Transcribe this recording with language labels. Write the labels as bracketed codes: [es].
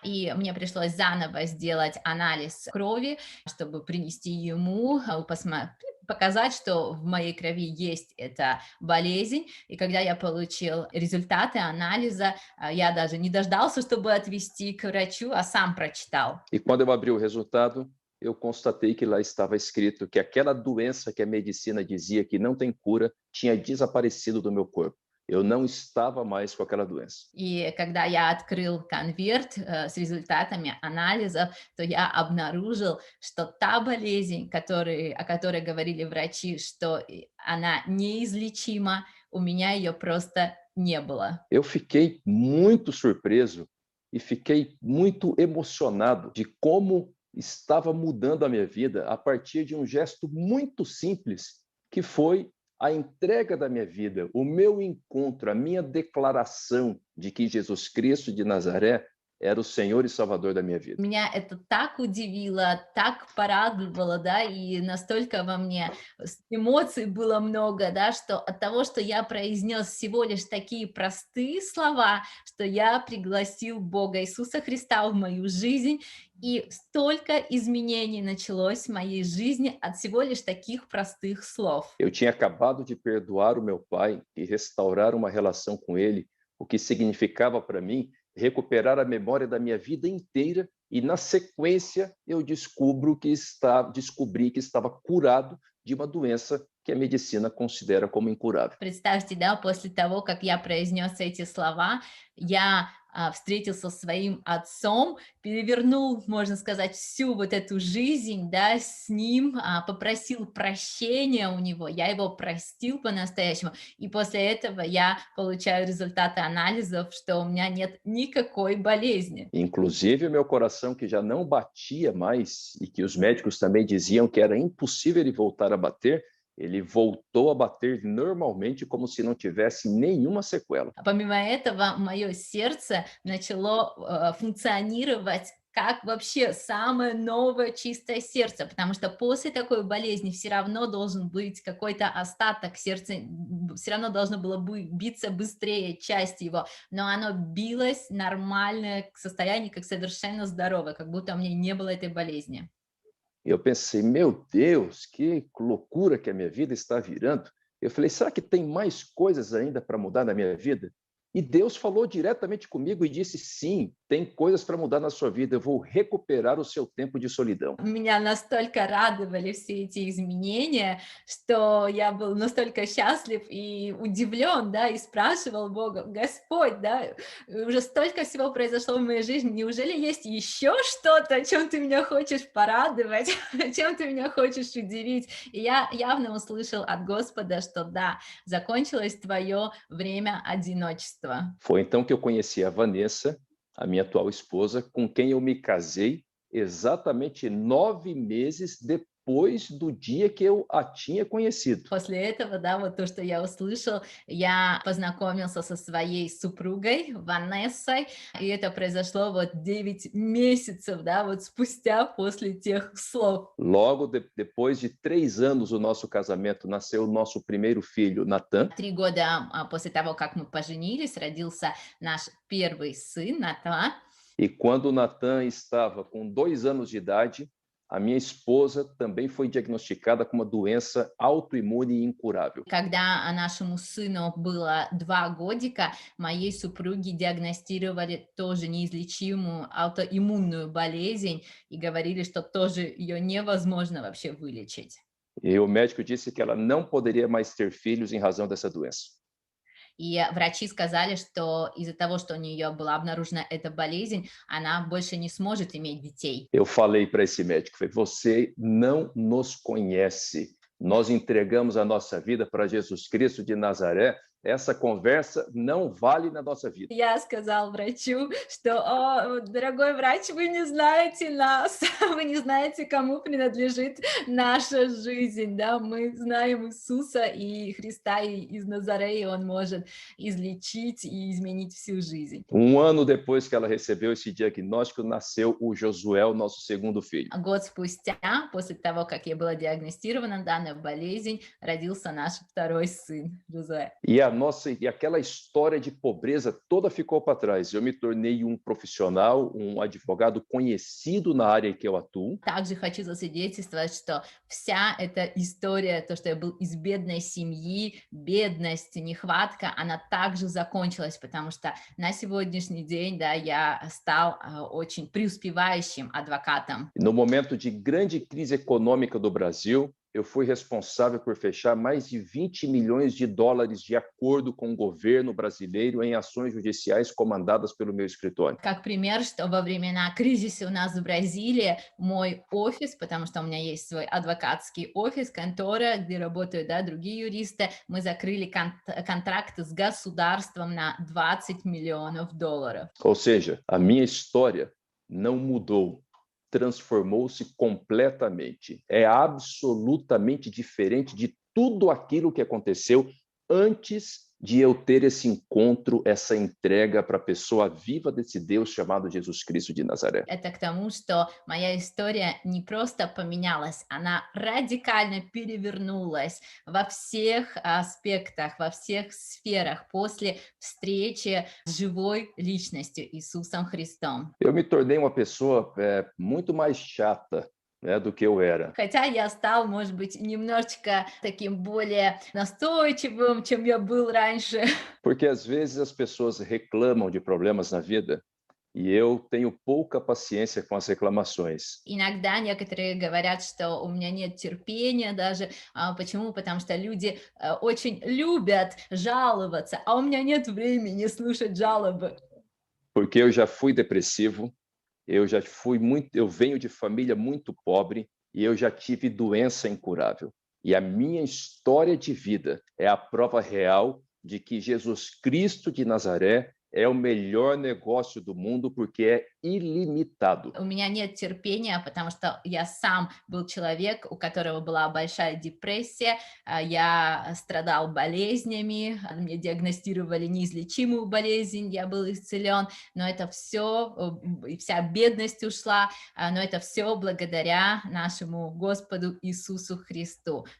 [ru] И мне пришлось заново сделать анализ крови, чтобы принести ему, показать, что в моей крови есть эта болезнь. И когда я получил результаты анализа, я даже не дождался, чтобы отвезти к врачу, а сам прочитал. [pt] E quando eu abri o resultado, eu constatei que lá estava escrito que aquela doença que a medicina dizia que não tem cura tinha desaparecido do meu corpo. Eu não estava mais com aquela doença. [ru] И когда я открыл конверт с результатами анализов, то я обнаружил, что та болезнь, о которой говорили врачи, что она неизлечима, у меня ее просто не было. [pt] Eu fiquei muito surpreso e fiquei muito emocionado de como estava mudando a minha vida a partir de um gesto muito simples, que foi a entrega da minha vida, o meu encontro, a minha declaração de que Jesus Cristo de Nazaré era o Senhor e Salvador da minha vida. [ru] Меня это так удивило, так порадовало, да, и настолько во мне эмоций было много, да, что от того, что я произнес всего лишь такие простые слова, что я пригласил Бога Иисуса Христа в mою жизнь, и столько изменений началось в моей жизни от всего лишь таких простых слов. [pt] Eu tinha acabado de perdoar o meu pai e restaurar uma relação com ele, o que significava para mim recuperar a memória da minha vida inteira e, na sequência, eu descobri que estava curado de uma doença que a medicina considera como incurável. [ru] Представьте, да, после того, как я произнес эти слова, я встретился со своим отцом, перевернул, можно сказать, всю вот эту жизнь, да, с ним, попросил прощения у него, я его простил по-настоящему, и после этого я получаю результаты анализов, что у меня нет никакой болезни. [pt] Inclusive, o meu coração, que já não batia mais e que os médicos também diziam que era impossível ele voltar a bater, ele voltou a bater normalmente, como se não tivesse nenhuma sequela. [ru] Помимо этого, мое сердце начало функционировать как вообще самое новое чистое сердце, потому что после такой болезни все равно должен быть какой-то остаток сердца, все равно должно было биться быстрее часть его, но оно билось нормальное состояние, как совершенно здоровое, как будто у меня не было этой болезни. [pt] Eu pensei, meu Deus, que loucura que a minha vida está virando. Eu falei, será que tem mais coisas ainda para mudar na minha vida? E Deus falou diretamente comigo e disse, sim, tem coisas para mudar na sua vida, eu vou recuperar o seu tempo de solidão. [ru] Меня настолько радовали все эти изменения, что я был настолько счастлив и удивлен, да, и спрашивал Бога, Господь, да, уже столько всего произошло в моей жизни, неужели есть еще что-то, чем ты меня хочешь порадовать, чем ты меня хочешь удивить? И я явно услышал от Господа, что да, закончилось твое время одиночества. [pt] Foi então que eu conheci a Vanessa, a minha atual esposa, com quem eu me casei exatamente 9 meses depois do dia que eu a tinha conhecido. [ru] После этого, да, вот то, что я услышал, я познакомился со своей супругой Ванессой, и это произошло вот 9 месяцев, да, вот спустя после тех слов. [pt] Logo depois de 3 anos do nosso casamento, nasceu o nosso primeiro filho, Natan. [ru] 3 года после того, как мы поженились, родился наш первый сын, Натан. [pt] E quando o Natan estava com 2 anos de idade, a minha esposa também foi diagnosticada com uma doença autoimune e incurável. [ru] Когда нашему сыну было 2 годика, моей супруге диагностировали тоже неизлечимую аутоиммунную болезнь и говорили, что тоже ее невозможно вообще вылечить. [pt] E o médico disse que ela não poderia mais ter filhos em razão dessa doença. [ru] И врачи сказали, что из-за того, что у нее была обнаружена эта болезнь, она больше не сможет иметь детей. [pt] Eu falei para esse médico, falei, você não nos conhece. Nós entregamos a nossa vida para Jesus Cristo de Nazaré. Essa conversa não vale na nossa vida. [ru] Я сказал врачу, что, дорогой врач, вы не знаете нас, вы не знаете, кому принадлежит наша жизнь, да, мы знаем Иисуса и Христа из Назарея, Он может излечить и изменить всю жизнь. [pt] Ano depois que ela recebeu esse diagnóstico, nasceu o Josuel, nosso segundo filho. [ru] Год спустя, после того, как я была диагностирована данной болезнь, родился наш второй сын, Жозуэ. [pt] E aquela história de pobreza toda ficou para trás. Eu me tornei um profissional, um advogado conhecido na área em que eu atuo. [ru] Также хочу засвидетельствовать, что вся эта история, то, что я был из бедной семьи, бедность, нехватка, она также закончилась, потому что на сегодняшний день, да, я стал очень преуспевающим адвокатом. [pt] No momento de grande crise econômica do Brasil, eu fui responsável por fechar mais de 20 milhões de dólares de acordo com o governo brasileiro em ações judiciais comandadas pelo meu escritório. [ru] Как пример, что во времена кризиса у нас в Бразилии мой офис, потому что у меня есть свой адвокатский офис, контора, где работают, да, другие юристы, мы закрыли контракт с государством на 20 миллионов долларов. [pt] Ou seja, a minha história não mudou. Transformou-se completamente. É absolutamente diferente de tudo aquilo que aconteceu antes de eu ter esse encontro, essa entrega para a pessoa viva desse Deus chamado Jesus Cristo de Nazaré. [ru] Это к тому, что моя история не просто поменялась, она радикально перевернулась во всех аспектах, во всех сферах после встречи с живой личностью Иисусом Христом. [pt] Eu me tornei uma pessoa muito mais chata, né, do que eu era. [ru] Хотя я стал, может быть, немножечко таким более настойчивым, чем я был раньше. [pt] Porque às vezes as pessoas reclamam de problemas na vida e eu tenho pouca paciência com as reclamações. [ru] Иногда некоторые говорят, что у меня нет терпения даже. Почему? Потому что люди очень любят жаловаться, а у меня нет времени слушать жалобы. [pt] Porque eu já fui depressivo, eu venho de família muito pobre e eu já tive doença incurável. E a minha história de vida é a prova real de que Jesus Cristo de Nazaré é o melhor negócio do mundo porque é ilimitado. [ru] У меня нет терпения, потому что я сам был человек, у которого была большая депрессия, я страдал болезнями, мне диагностировали неизлечимую болезнь, я был исцелен, но это все, вся бедность ушла, но это все благодаря нашему Господу Иисусу Христу.